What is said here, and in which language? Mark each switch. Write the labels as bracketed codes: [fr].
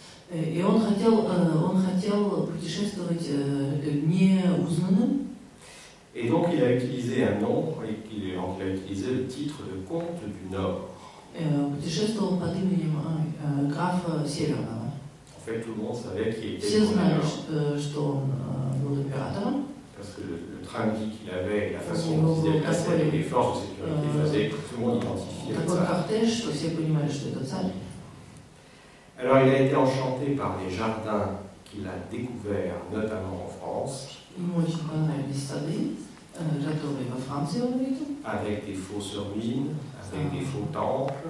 [ru] И он хотел путешествовать неузнанным. [fr] Et donc il a utilisé un nom, il a utilisé le titre de comte du Nord. [ru] Путешествовал под именем графа Северного. [fr] En fait, tout le monde savait qu'il était [ru] Все знали, [fr] Nord. [ru] что он был императором. [fr] Parce que le train de vie qu'il avait, la façon dont il se déplaçait, et les forces de sécurité faisaient que tout le monde identifiait [ru] Такой [fr] ça. [ru] кортеж, что все понимали, что это царь. [fr] Alors il a été enchanté par les jardins qu'il a découverts, notamment en France. [ru] Ему очень понравились сады, которые во Франции он увидел. [fr] Avec des fausses ruines, avec des faux temples.